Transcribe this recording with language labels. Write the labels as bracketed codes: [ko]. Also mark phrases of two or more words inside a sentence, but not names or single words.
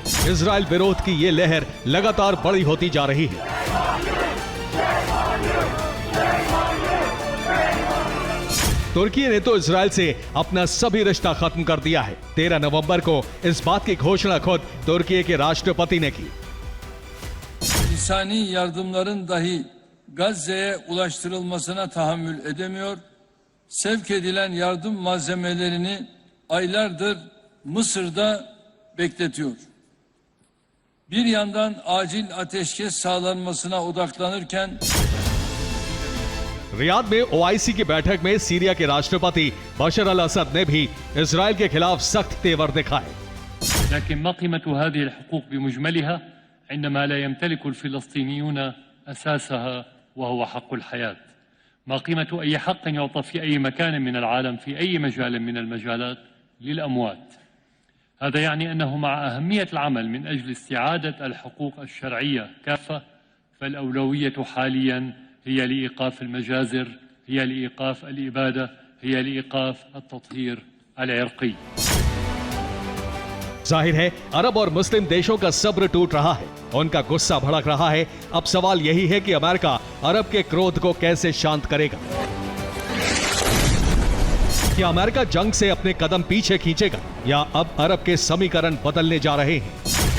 [hi] इजराइल विरोध की ये लहर लगातार बड़ी होती जा रही है। तुर्की ने तो इजराइल से अपना सभी रिश्ता खत्म कर दिया है। 13 नवंबर को इस बात की घोषणा खुद तुर्की के राष्ट्रपति ने की। [tr] İnsani yardımların dahi Gazze'ye ulaştırılmasına tahammül edemiyor. Sevk edilen yardım malzemelerini aylardır Mısır'da bekletiyor. Bir yandan acil ateşkes sağlanmasına odaklanırken [hi] रियाद में ओआईसी की बैठक में सीरिया के राष्ट्रपति बशर अल असद ने भी इजराइल के खिलाफ सख्त तेवर दिखाए। [ar] لكن ما قيمة هذه الحقوق بمجملها عندما لا يمتلك الفلسطينيون أساسها وهو حق الحياة؟ ما قيمة أي حق يعطى في أي مكان من العالم في أي مجال من المجالات للأموات؟ هذا يعني أنه مع أهمية العمل من أجل استعادة الحقوق الشرعية كافة، فالأولوية حاليا هي لإيقاف المجازر، هي لإيقاف الإبادة، هي لإيقاف التطهير العرقي. [hi] जाहिर है अरब और मुस्लिम देशों का सब्र टूट रहा है, उनका गुस्सा भड़क रहा है। अब सवाल यही है कि अमेरिका अरब के क्रोध को कैसे शांत करेगा। क्या अमेरिका जंग से अपने कदम पीछे खींचेगा या अब अरब के समीकरण बदलने जा रहे हैं?